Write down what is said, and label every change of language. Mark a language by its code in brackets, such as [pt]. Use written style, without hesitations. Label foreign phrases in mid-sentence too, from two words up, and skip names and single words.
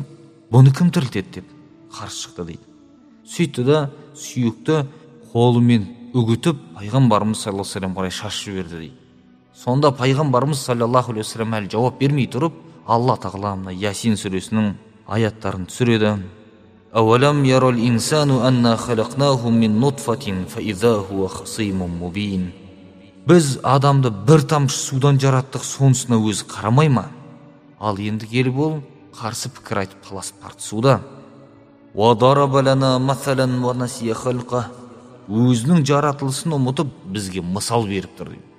[kk] Бұны кім тірілтеді деп қарсы шықты дейді. Сөйтті да сүйекті қолымен үгітіп пайғамбарымыз [ar] صلى الله عليه وسلم [kk] қарай шашып жіберді дейді. Сонда пайғамбарымыз [ar] صلى الله عليه وسلم [kk] әлі жауап бермей тұрып, Алла тағала мына Ясин сүресінің аяттарын түсіреді. [ar] أولم ير الإنسان أنا خلقناه من نطفة فإذا هو خصيم مبين. [kk] Біз адамды бір тамшы судан жараттық, сонысына өзі қарамай ма? Ал енді келіп ол қарсы пікір айтып таласып тартысуда. Өзінің жаратылысын ұмытып бізге мысал беріп тұр.